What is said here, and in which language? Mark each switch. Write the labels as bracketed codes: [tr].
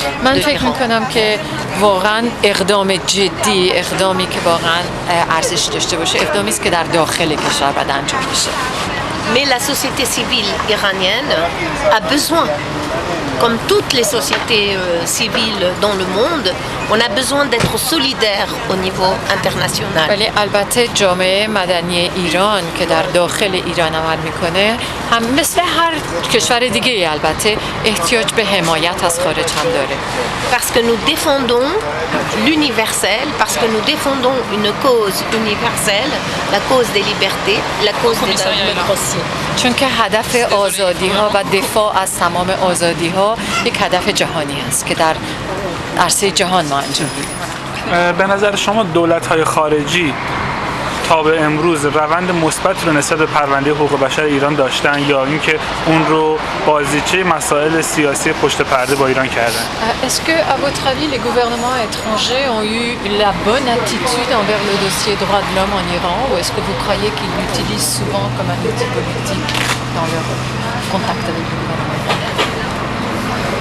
[fa] من فکر میکنم که واقعا اقدام جدی، اقدامی که واقعا ارزش داشته باشه، اقدامی است که در داخل کشور باید انجام بشه. [fr] Mais la société civile iranienne a besoin, comme toutes les sociétés civiles dans le monde, on a besoin d'être solidaire au niveau international. [fa] ولی البته جامعه مدنی ایران که در داخل ایران عمل میکنه هم مثل هر کشور دیگه البته احتیاج به حمایت از خارج هم داره. [fr] Parce que nous défendons l'universel, parce que nous défendons une cause universelle, la cause des libertés, la cause de la démocratie. [fa] چون که هدف آزادی ها و دفاع از تمام آزادی ها یک هدف جهانی است که در عرصه جهان ما انجام میدیم. به نظر شما دولت‌های خارجی تا به امروز روند مثبت رو نسبت به پرونده حقوق بشر ایران داشتن یا اینکه اون رو بازیچه مسائل سیاسی پشت پرده با ایران کردن؟ [fr] Est-ce que à votre avis les gouvernements étrangers ont eu la bonne attitude envers le dossier droits de l'homme en Iran ou est-ce que vous croyez qu'ils l'utilisent souvent comme un outil politique dans leur contact avec le gouvernement iranien?